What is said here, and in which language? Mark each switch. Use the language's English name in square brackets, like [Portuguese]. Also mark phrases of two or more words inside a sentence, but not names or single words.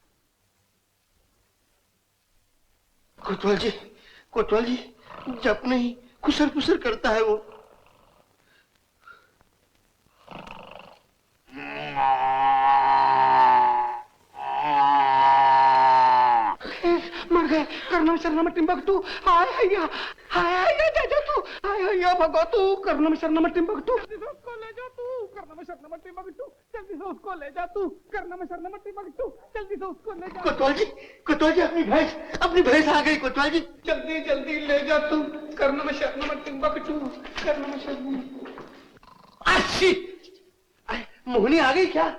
[Hindi] कोतवाल जी, कोतवाल जी, जब नहीं खुसर फुसर करता है वो। मर गए, करना कर्णम शरणम टिम्बकटू हाय हैया जा जा तू हाय हैया भगो तू कर्णम शरणम टिम्बकटू उसको ले जा तू कर्णम शरणम टिम्बकटू जल्दी से उसको ले जा तू कर्णम शरणम टिम्बकटू जल्दी से उसको ले जा। कोतवाल जी अपनी भैंस आ गई कोतवाल जी। जल्दी जल्दी ले जा तू कर्णम शरणम टिम्बकटू कर्णम शरणम। अच्छी मोहनी आ गई क्या?